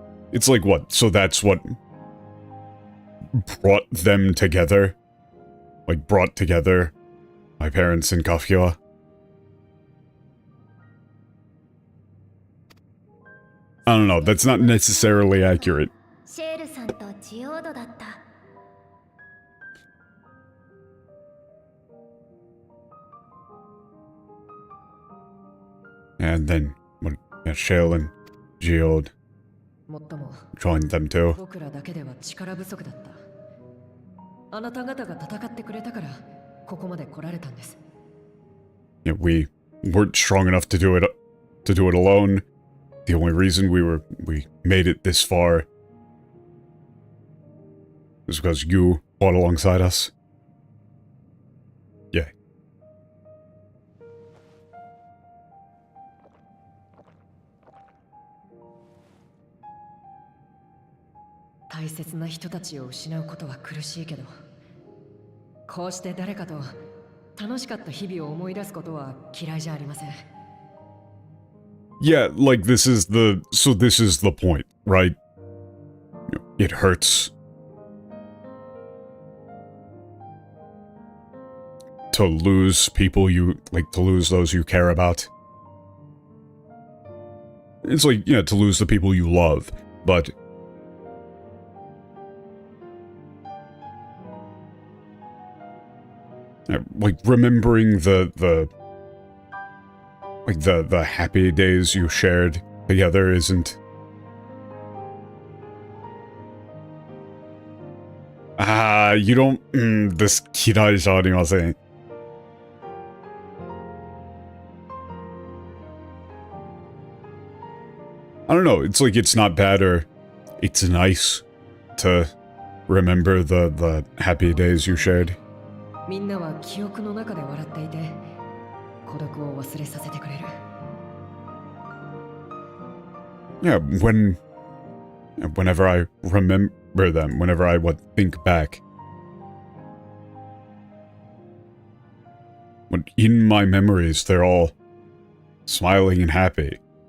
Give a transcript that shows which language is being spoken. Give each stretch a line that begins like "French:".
English: It's like, what? So that's what brought them together? Like, brought together my parents and Kafkiwa? I don't know, that's not necessarily accurate.
Japanese: シェールさんとジオードだった。
English: And then, Shale and Geode
Japanese: もっとも
English: joined them too.
Japanese: 僕らだけでは力不足だった。あなた方が戦ってくれたからここまで来られたんです。
English: Yeah, we weren't strong enough to do it alone. The only reason we made it this far is because you fought alongside us. Yeah.
Japanese: 大切な人たちを失うことは苦しいけど、こうして誰かと楽しかった日々を思い出すことは嫌いじゃありません。
English: Yeah, like this is the point, right? It hurts to lose people to lose those you care about. It's like, yeah, to lose the people you love, but like remembering the happy days you shared together isn't... you don't...
Japanese: this kiraiじゃありません.
English: I don't know, it's like it's not bad or it's nice to remember the happy days you shared.
Japanese: みんなは記憶の中で笑っていて、孤独を忘れさせてくれる。
English: Yeah, whenever I remember them, whenever I would think back. When in my memories, they're all smiling and happy.